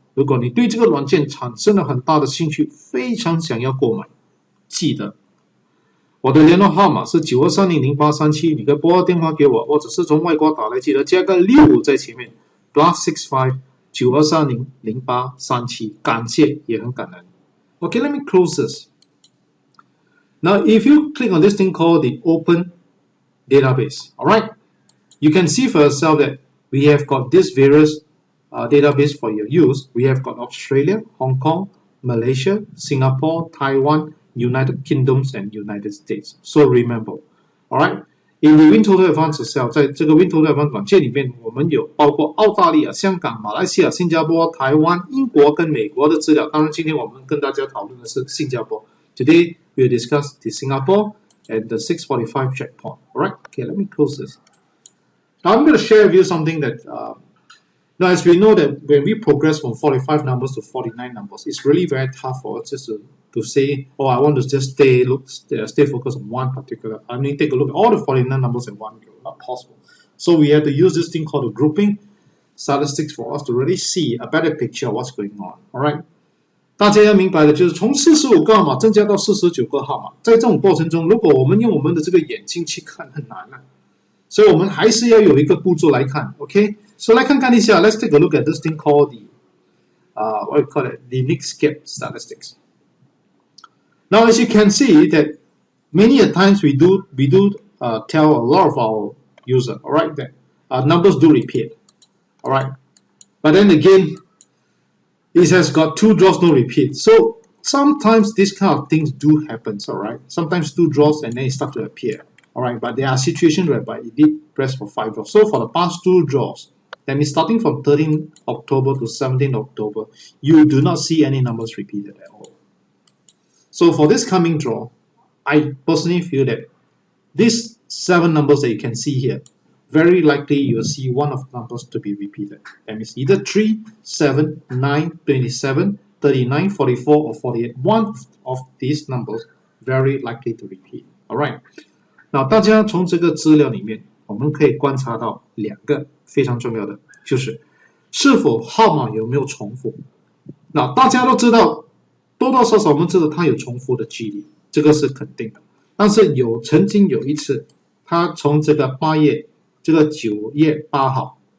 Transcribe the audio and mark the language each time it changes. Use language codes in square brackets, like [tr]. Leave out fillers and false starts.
[zh] 如果你对这个软件产生了很大的兴趣，非常想要购买，记得我的联络号码是92300837，你可以拨号电话给我，或者是从外国打来，记得加个65在前面 +65 92300837，感谢也很感恩。 [en] Okay, let me close this. Now, if you click on this thing called the Open database, all right, you can see for yourself that we have got this various database for your use. We have got Australia, Hong Kong, Malaysia, Singapore, Taiwan, United Kingdoms, and United States. So remember, all right, in the WinToto Advanced itself， [zh] 在这个 WinToto Advanced 软件里面，我们有包括澳大利亚、香港、马来西亚、新加坡、台湾、英国跟美国的资料。当然，今天我们跟大家讨论的是新加坡。 [en] Today we will discuss the Singapore。And the 645 checkpoint. All right. Okay, let me close this. Now I'm going to share with you something that now, as we know that when we progress from 45 numbers to 49 numbers, it's really very tough for us just to say, oh, I want to just stay focused on one particular. I mean, take a look at all the 49 numbers in one go. Not possible. So we have to use this thing called the grouping statistics for us to really see a better picture of what's going on. All right. [zh] 大家要明白的就是从45个号码增加到49个号码，在这种过程中，如果我们用我们的这个眼睛去看，很难啊，所以我们还是要有一个步骤来看 ，OK？所以来看看一下 [en] ，Let's take a look at this thing called the what we call it, the mixed gap statistics. Now, as you can see that many a times we do tell a lot of our user, all right, that numbers do repeat, all right, but then again.It has got 2 draws, no repeat. So sometimes these kind of things do happen, all right? Sometimes 2 draws and then it starts to appear, all right? But there are situations whereby it did press for 5 draws. So for the past 2 draws, that means starting from 13 October to 17 October, you do not see any numbers repeated at all. So for this coming draw, I personally feel that these 7 numbers that you can see here, very likely you'll see one of the numbers to be repeated. That means either 3, 7, 9, 27, 39, 44, or 48. One of these numbers very likely to repeat. Alright. [zh] Now, 大家从这个资料里面，我们可以观察到2个非常重要的，就是是否号码有没有重复。那大家都知道，多多少少我们知道它有重复的几率，这个是肯定的。但是曾经有一次，它从这个9月8号，